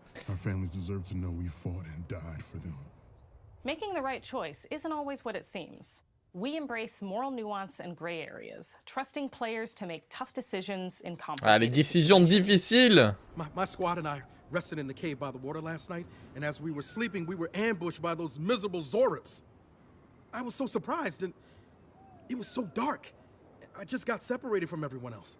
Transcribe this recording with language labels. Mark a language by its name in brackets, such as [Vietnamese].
[English] Our families deserve to know we fought and died for them. Making the right choice isn't always what it seems. We embrace moral nuance and gray areas, trusting players to make tough decisions in [French] Ah, les décisions difficiles. [English] My squad and I rested in the cave by the water last night, and as we were sleeping, we were ambushed by those miserable Zorips. I was so surprised, and it was so dark. I just got separated from everyone else.